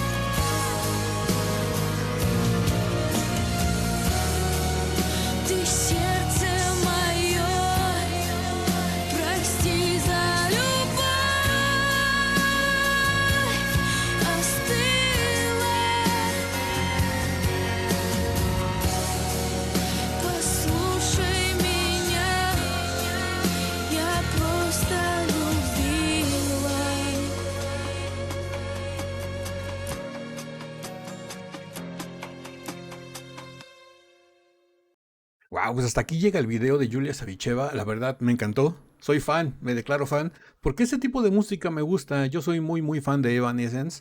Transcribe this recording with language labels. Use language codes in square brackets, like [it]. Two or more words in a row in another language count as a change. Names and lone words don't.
[ru] Ты сердце мое, прости за любовь, остыла. Послушай меня, я просто любила. [es] Wow, pues hasta aquí llega el video de Yulia Savicheva. La verdad, me encantó. Soy fan, me declaro fan. Porque ese tipo de música me gusta. Yo soy muy fan de Evanescence.